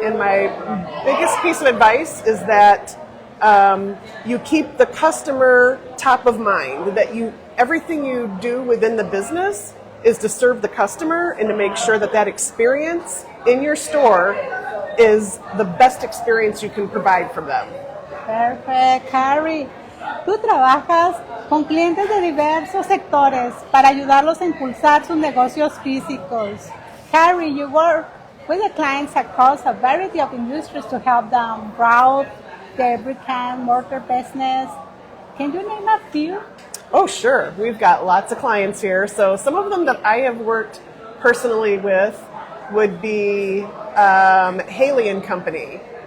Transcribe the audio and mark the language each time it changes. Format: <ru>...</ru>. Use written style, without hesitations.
<en>And my biggest piece of advice is that you keep the customer top of mind, that everything you do within the business is to serve the customer and to make sure that experience in your store is the best experience you can provide for them. Perfect, Carrie.</en> <es>Tú trabajas con clientes de diversos sectores para ayudarlos a impulsar sus negocios físicos.</es> <en>Carrie, you work with the clients across a variety of industries to help them grow their brick and mortar business. Can you name a few? Oh, sure. We've got lots of clients here. So some of them that I have worked personally with would be Haley and Company.</en>